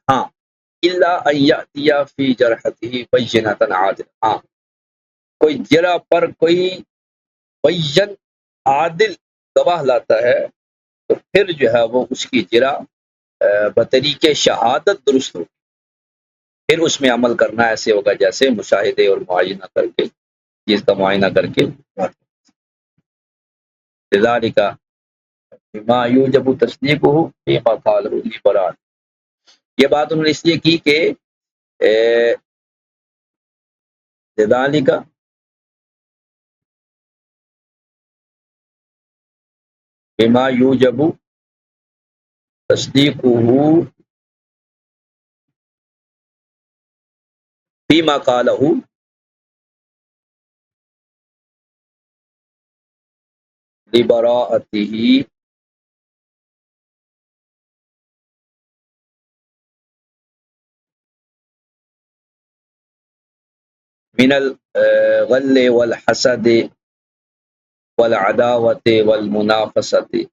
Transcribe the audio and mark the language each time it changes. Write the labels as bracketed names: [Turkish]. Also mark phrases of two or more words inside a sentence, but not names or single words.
[Urdu] ہاں [Arabic] الا ان یأتی فی جرحتہ بینۃ عادلۃ، [Urdu] ہاں کوئی جرح پر کوئی بین عادل گواہ لاتا ہے تو پھر جو ہے وہ اس کی جرح بطریق شہادت درست ہوگی، پھر اس میں عمل کرنا ایسے ہوگا جیسے مشاہدے اور معائنہ کر کے، چیز کا معائنہ کر کے۔ [Arabic] لذالک بما یوجب تصدیقہ فیما قالہ البراء، [Urdu] یہ بات انہوں نے اس لیے کی کہ [Arabic] لذالک بما یوجب تصدیقہ فیما قالہ لبراءتہ من الغل والحسد والعداوۃ والمنافسۃ